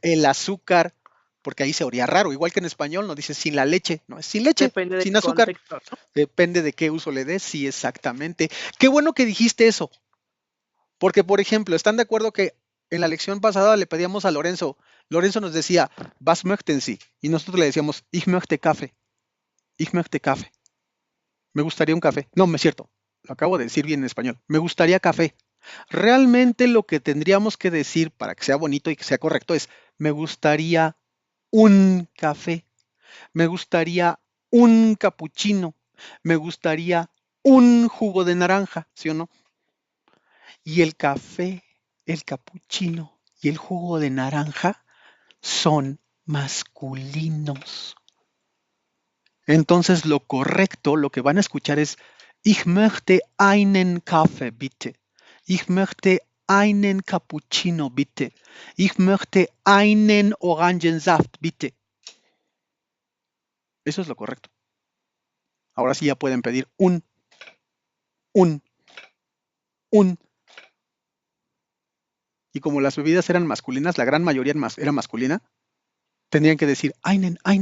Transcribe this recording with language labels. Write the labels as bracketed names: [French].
[Spanish] el azúcar, porque ahí se oría raro. Igual que en español, no dice sin la leche, no es sin leche, depende del sin azúcar. contexto, ¿no? Depende de qué uso le des, sí, exactamente. Qué bueno que dijiste eso, porque por ejemplo, ¿están de acuerdo que en la lección pasada le pedíamos a Lorenzo, Lorenzo nos decía, [German] was möchten Sie? [Spanish] Y nosotros le decíamos, [German] ich möchte Kaffee, ich möchte Kaffee. [Spanish] Me gustaría un café. No, me es cierto, lo acabo de decir bien en español. Me gustaría café. Realmente lo que tendríamos que decir para que sea bonito y que sea correcto es, me gustaría un café. Me gustaría un capuchino. Me gustaría un jugo de naranja, ¿sí o no? Y el café, el capuchino y el jugo de naranja son masculinos. Entonces lo correcto, lo que van a escuchar es [German] Ich möchte einen Kaffee, bitte. Ich möchte einen Cappuccino, bitte. Ich möchte einen Orangensaft, bitte. [Spanish] Eso es lo correcto. Ahora sí ya pueden pedir un. Y como las bebidas eran masculinas, la gran mayoría era masculina, tendrían que decir einen.